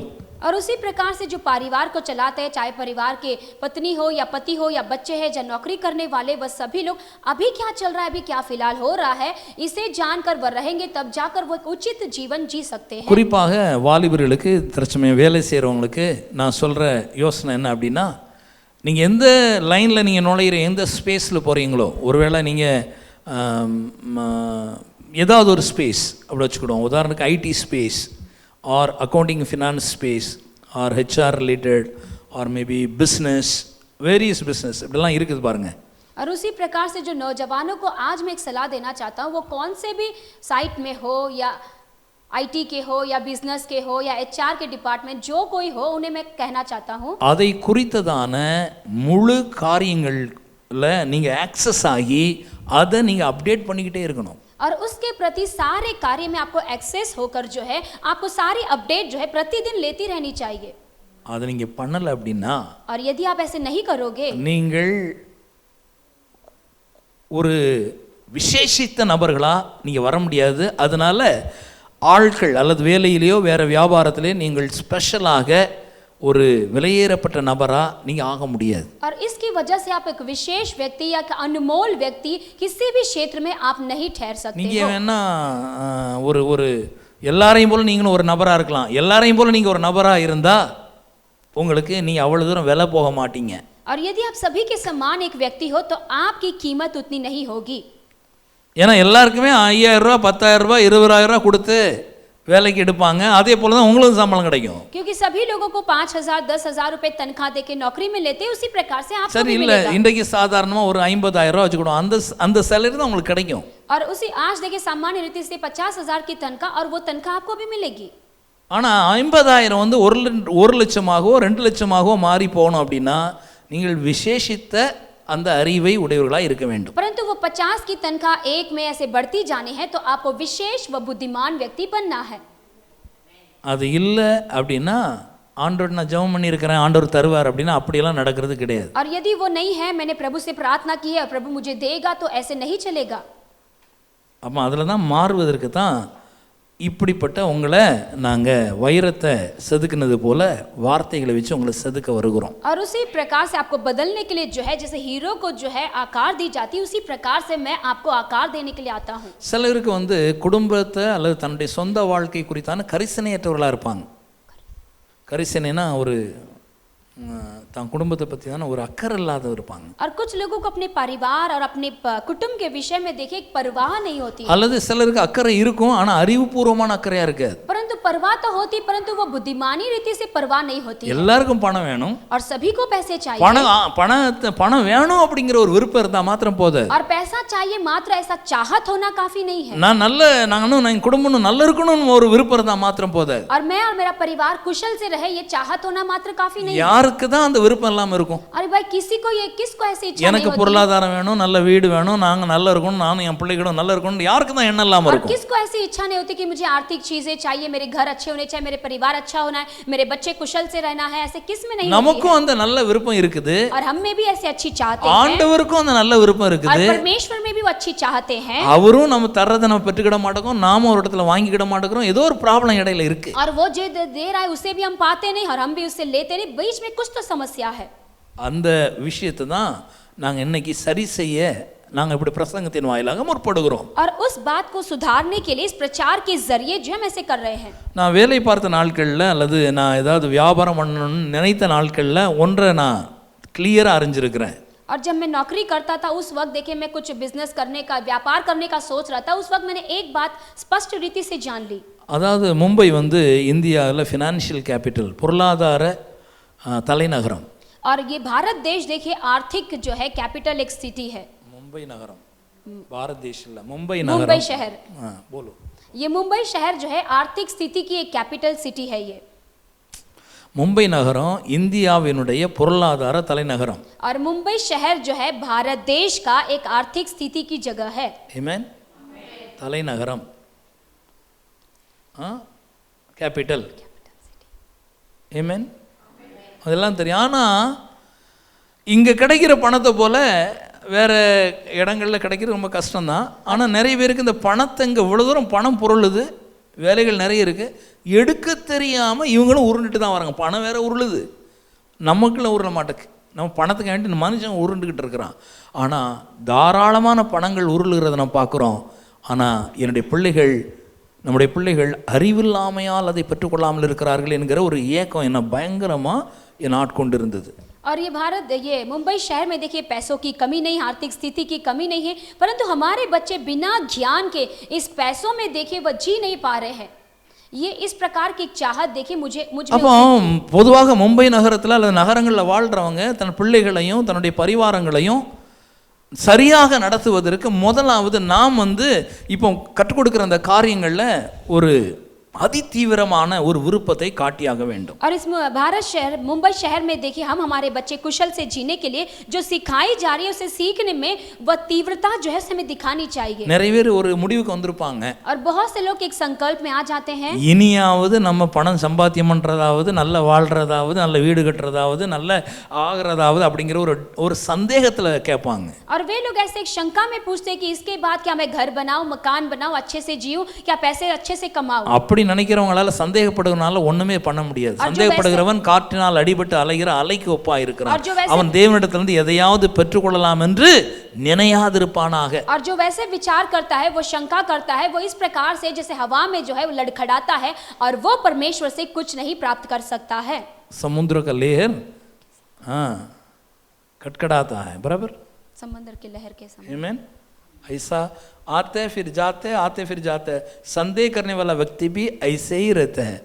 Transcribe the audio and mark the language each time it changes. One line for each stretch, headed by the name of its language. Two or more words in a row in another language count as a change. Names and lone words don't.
Hindi: और उसी प्रकार से जो परिवार को चलाते हैं, चाहे परिवार के पत्नी हो या पति हो या बच्चे हैं या नौकरी करने वाले, वह सभी लोग अभी क्या चल रहा है, अभी क्या फिलहाल हो रहा है, इसे जानकर वह रहेंगे, तब जाकर वो उचित जीवन जी सकते हैं।
Tamil: குறிப்பாக வாலிபர்களுக்கு தற்சமயம் வேலை செய்கிறவங்களுக்கு நான் சொல்கிற யோசனை என்ன அப்படின்னா, நீங்கள் எந்த லைனில் நீங்கள் நுழையிற, எந்த ஸ்பேஸில் போகிறீங்களோ, ஒருவேளை நீங்கள் ஏதாவது ஒரு ஸ்பேஸ் அப்படி வச்சுக்கிடுவோம்.
English: உதாரணத்துக்கு IT space or accounting finance space or HR related or maybe business, various business
Tamil: இப்படிலாம் இருக்குது பாருங்கள்.
Hindi: और उसी प्रकार से जो नौजवानों को आज मैं एक सलाह देना चाहता हूँ, वो कौन से भी साइट में हो या आईटी के हो या बिजनेस के हो या एचआर के डिपार्टमेंट, जो कोई हो, उन्हें मैं कहना चाहता हूँ
Tamil: அதை குறித்ததான முழு காரியங்கள்ல நீங்கள் ஆக்சஸ் ஆகி அதை நீங்கள் அப்டேட் பண்ணிக்கிட்டே இருக்கணும்.
Hindi: और उसके प्रति सारे कार्य में आपको एक्सेस होकर जो है आपको सारी अपडेट जो है प्रतिदिन लेती रहनी चाहिए।
Tamil: அதை நீங்கள் பண்ணலை அப்படின்னா,
Hindi: और यदि आप ऐसे नहीं करोगे,
Tamil: நீங்கள் ஒரு விசேஷித்த நபர்களாக நீங்கள் வர முடியாது. அதனால ஆட்கள் அல்லது வேலையிலேயோ வேறு வியாபாரத்திலே நீங்கள் ஸ்பெஷலாக ஒரு விலையேறப்பட்ட நபராக நீங்கள் ஆக முடியாது.
Hindi: और इसकी वजह से आप एक विशेष व्यक्ति या एक अनमोल व्यक्ति किसी भी क्षेत्र में आप नहीं ठहर सकते
Tamil: நீங்கள்
Hindi: हो।
Tamil: வேணா ஒரு எல்லாரையும் போல் நீங்களும் ஒரு நபராக இருக்கலாம். எல்லாரையும் போல் நீங்கள் ஒரு நபராக இருந்தால் உங்களுக்கு நீங்கள் அவ்வளோ தூரம் விலை போக மாட்டீங்க.
Hindi: और यदि आप सभी के समान एक व्यक्ति हो तो आपकी कीमत उतनी नहीं होगी।
Tamil: ஏன்னா எல்லாருக்குமே 5000 ரூபா, 10000 ரூபா, 20000 ரூபா கொடுத்து வேலைக்கு எடுப்பாங்க. அதே போல தான் உங்களுக்கு சம்பளம் கிடைக்கும்.
Hindi: क्योंकि सभी लोगों को 5000 10,000 रुपए तनख्वाह देके नौकरी में लेते हैं, उसी प्रकार से आपको
Tamil: சரி
Hindi: भी
Tamil: இல்லை,
Hindi: मिलेगा।
Tamil: இன்றைக்கு சாதாரணமாக ஒரு 50000 ரூபா வச்சுக்கிடும், அந்த சேலரி தான் உங்களுக்கு கிடைக்கும்.
Hindi: और उसी आज देखिए सामान्य रीति से 50,000 की तनख्वाह, और वो तनख्वाह आपको भी मिलेगी।
Tamil: ஆனால் 50000 வந்து 1 லட்சமாகவோ 2 லட்சமாகவோ மாறி போகணும் அப்படின்னா நீங்கள் விசேஷித்த அந்த அறிவை உடையவர்களாக இருக்க வேண்டும்.
Hindi: परंतु वो 50 की तनख्वाह 1 में ऐसे बढ़ती जानी है तो आपको विशेष व बुद्धिमान व्यक्ति बनना है।
Tamil: அது இல்லை அப்படின்னா ஆண்டவர் நான் ஜெபம் பண்ணியிருக்கிறேன், ஆண்டவர் தருவார் அப்படின்னா அப்படியெல்லாம் நடக்கிறது கிடையாது.
Hindi: और यदि वो नहीं है, मैंने प्रभु से प्रार्थना की है और प्रभु मुझे देगा, तो ऐसे नहीं चलेगा।
Tamil: அப்போ அதில் தான் மாறுவதற்கு தான் இப்படிப்பட்ட உங்களை நாங்கள் வைரத்தை செதுக்குனது போல வார்த்தைகளை வச்சு உங்களை செதுக்க வருகிறோம்.
Hindi: और उसी प्रकार से आपको बदलने के लिए जो है, जैसे हीरो को जो है आकार दी जाती है, उसी प्रकार से मैं आपको आकार देने के लिए आता हूँ।
Tamil: சிலருக்கு வந்து குடும்பத்தை அல்லது தன்னுடைய சொந்த வாழ்க்கை குறித்தான கரிசனையற்றவர்களாக இருப்பாங்க. கரிசனைனா ஒரு தான் குடும்பத்தை பற்றி தானே ஒரு அக்கறை இல்லாத இருப்பாங்க.
Hindi: और कुछ लोगों को अपने परिवार और अपने कुटुंब के विषय में देखिए एक परवाह नहीं होती।
Tamil: அல்லது சிலருக்கு அக்கறை இருக்கும், ஆனால் அறிவுபூர்வமான அக்கறையாக இருக்காது.
Hindi: परंतु परवाह तो होती, परंतु वो बुद्धिमानी रीति से परवाह नहीं होती।
Tamil: எல்லாருக்கும் பணம் வேணும்,
Hindi: और सभी को पैसे चाहिए।
Tamil: பணம் வேணும் அப்படிங்கிற ஒரு விருப்பம் இருந்தால் மாத்திரம் போதும்.
Hindi: और पैसा चाहिए मात्र, ऐसा चाहत होना काफी नहीं है।
Tamil: நான் குடும்பம் நல்லா இருக்கணும்னு ஒரு விருப்பம் இருந்தால் மாத்திரம் போதும்.
Hindi: और मैं और मेरा परिवार कुशल से रहे, ये चाहत होना मात्र काफी नहीं है।
Tamil: யாருக்கு தான் அந்த விருப்பம் இல்லாம இருக்கும்?
Hindi: अरे भाई, किसको ऐसी इच्छा नहीं
Tamil: எனக்கு
Hindi: होती?
Tamil: பொருளாதாரம் வேணும், நல்ல வீடு வேணும், நாங்க நல்லா இருக்கணும், நானும் என் பிள்ளைகளும் நல்லா இருக்கணும், யாருக்கு தான் எண்ணம் இல்லாம
Hindi: और
Tamil: இருக்கும்?
Hindi: किसको ऐसी इच्छा नहीं होती कि मुझे आर्थिक चीजें चाहिए, मेरे घर अच्छे होने चाहिए, मेरे परिवार अच्छा होना है, मेरे बच्चे कुशल से रहना है, ऐसे किस में नहीं होती है?
Tamil: நமக்கும் அந்த நல்ல விருப்பம் இருக்குது,
Hindi: और हम में भी ऐसे अच्छी चाहते हैं,
Tamil: ஆண்டவருக்கும் அந்த நல்ல விருப்பம்
Hindi: और
Tamil: இருக்குது.
Hindi: परमेश्वर में भी वो अच्छी चाहते हैं।
Tamil: அவரும் நம்ம தர்றதை நம்ம பெற்றுக்கிட மாட்டோம், நாம ஒரு இடத்துல வாங்கிக்கிட மாட்டோம், ஏதோ ஒரு ப்ராப்ளம் இடையில இருக்கு.
Hindi: और वो जो दे रहा है उसे भी हम पाते नहीं, और हम भी उससे लेते नहीं, बीच में कुछ तो समस्या है।
Tamil: அந்த விஷயத்தை தான் நாங்கள் இன்னைக்கு சரி செய்ய நாங்கள் இப்படி பிரசங்கத்தின் வாயிலாக முற்படுகிறோம்.
Hindi: और उस बात को सुधारने के लिए इस प्रचार के जरिए जो हम ऐसे कर रहे हैं।
Tamil: நான் வேலை பார்த்த நாட்களில் அல்லது நான் ஏதாவது வியாபாரம் பண்ணணும்னு நினைத்த நாட்களில் ஒன்றை நான் கிளியராக அறிஞ்சிருக்கிறேன்.
Hindi: और जब मैं नौकरी करता था उस वक्त देखिए मैं कुछ बिजनेस करने का, व्यापार करने का सोच रहा था, उस वक्त मैंने एक बात स्पष्ट रीति से जान ली।
Tamil: அதாவது மும்பை வந்து இந்தியாவில்
English: financial capital,
Tamil: பொருளாதார தலைநகரம்.
Hindi: और ये भारत देश देखिए आर्थिक जो है कैपिटल एक सिटी है. मुंबई नगरम, भारत देश இல்ல, मुंबई मुंबई शहर. हाँ बोलो. ये मुंबई शहर जो है आर्थिक स्थिति की एक
English: capital city
Hindi: है. ये
Tamil: मुंबई நகரம் இந்தியாவினுடைய பொருளாதார தலைநகரம்.
Hindi: और मुंबई शहर जो है भारत देश का एक आर्थिक स्थिति की जगह है. आमेन.
Tamil: தலைநகரம், கேபிட்டல். ஆமென். அதெல்லாம் தெரியும். ஆனால் இங்கே கிடைக்கிற பணத்தை போல் வேறு இடங்களில் கிடைக்கிறது ரொம்ப கஷ்டம்தான். ஆனால் நிறைய பேருக்கு இந்த பணத்தை இங்கே இவ்வளோ தூரம் பணம் பொருளுது, வேலைகள் நிறைய இருக்குது, எடுக்க தெரியாமல் இவங்களும் உருண்டுட்டு தான் வராங்க. பணம் வேறு உருளுது, நமக்குள்ள உருள மாட்டேக்கு. நம்ம பணத்துக்கு வேண்டி மனுஷன் உருண்டுக்கிட்டு இருக்கிறான். ஆனால் தாராளமான பணங்கள் உருளுகிறத நம்ம பார்க்குறோம். ஆனால் நம்முடைய பிள்ளைகள் அறிவில்லாமையால் அதை பெற்றுக்கொள்ளாமல் இருக்கிறார்கள் என்கிற ஒரு ஏக்கம் என்ன பயங்கரமாக என் ஆட்கொண்டு இருந்தது.
Hindi: और ये मुंबई शहर में देखिए पैसों की कमी नहीं, आर्थिक स्थिति की कमी नहीं है, परंतु हमारे बच्चे बिना ज्ञान के इस पैसों में देखिए वह जी नहीं पा रहे हैं. ये इस प्रकार की चाहत देखिए मुझे
Tamil: அப்போ பொதுவாக மும்பை நகரத்தில் அல்லது நகரங்களில் வாழ்கிறவங்க தன் பிள்ளைகளையும் தன்னுடைய பரிவாரங்களையும் சரியாக நடத்துவதற்கு முதலாவது நாம் இப்போ கற்றுக் கொடுக்குற அந்த காரியங்களில் ஒரு அதிதீவிரமான ஒரு விருப்பத்தை காட்டியாக வேண்டும்.
Hindi: और इस भारत शहर मुंबई शहर में देखिए हम हमारे बच्चे कुशल से जीने के लिए जो सिखाई जा रही है उसे सीखने में वह तीव्रता जो है हमें दिखानी चाहिए.
Tamil: நிறைய பேர் ஒரு முடிவுக்கு வந்திருப்பாங்க.
Hindi: और बहुत से लोग एक संकल्प में आ जाते हैं,
Tamil: இனியாவது நம்ம பணம் சம்பாத்தியம் பண்றதாவது, நல்ல வாழ்றதாவது, நல்ல வீடு கட்டுறதாவது, நல்ல ஆகிறதாவது அப்படிங்கிற ஒரு சந்தேகத்துல கேட்பாங்க.
Hindi: और वे लोग ऐसे एक शंका में पूछते हैं कि इसके बाद क्या मैं घर बनाऊं, मकान बनाऊं, अच्छे से जीऊं, क्या पैसे अच्छे से कमाऊं.
Tamil: அப்படி நினைக்கிறவங்களால சந்தேகப்படுறதுனால ஒண்ணுமே பண்ண முடியாது. சந்தேகப்படுகிறவன் காற்றினால் அடிபட்டு அலைகிற அலைக்கு ஒப்பா இருக்கிறான். அவன் தேவனிடத்திலிருந்து எதையாவது பெற்றுக்கொள்ளலாம் என்று நினையாதிருப்பானாக.
Hindi: और जो वैसे विचार करता है, वो शंका करता है, वो इस प्रकार से जैसे हवा में जो है वो लड़खड़ाता है और वो परमेश्वर से कुछ नहीं प्राप्त कर सकता है. समुद्र का लहर खटखटाता है, बराबर समुद्र की लहर के समान. आमीन. ऐसा आते फिर जाते संदेह करने वाला व्यक्ति भी ऐसे ही रहता है.